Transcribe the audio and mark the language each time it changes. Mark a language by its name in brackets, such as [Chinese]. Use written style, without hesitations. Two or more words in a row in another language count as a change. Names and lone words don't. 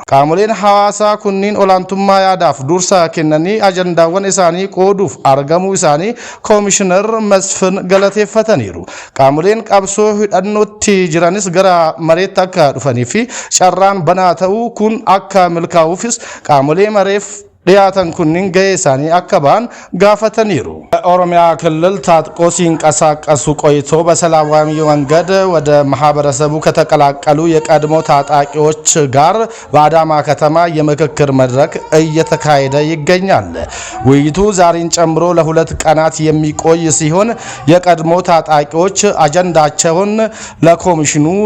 [Oromo] Qaamoleen hawaasaa kunniin olaantummaa yaadaaf dursa kennanii ajandaawwan isaanii qooduuf argamuu isaanii Koomishinar Masfin galateeffataniiru. Qaamoleen qabsoo hidhannootti jiranis gara mareetti akka dhufanii fi carraan banaa ta'uu kun akka milkaa'uufis qaamolee mareef dhiyaatan kunniin ga'ee isaanii akka ba'an gaafataniiru. [Amharic] ኦሮሚያ ክልል ታጥቆ ሲንቀሳቀሱ ቆይቶ በሰላማዊ መንገድ ወደ ማህበረሰቡ ከተቀላቀሉ የቀድሞ ታጣቂዎች ጋር በአዳማ ከተማ የምክክር መድረክ እየተካሄደ ይገኛል። ውይይቱ ዛሬን ጨምሮ ለሁለት ቀናት የሚቆይ ሲሆን የቀድሞ ታጣቂዎች አጀንዳቸውን ለኮሚሽኑ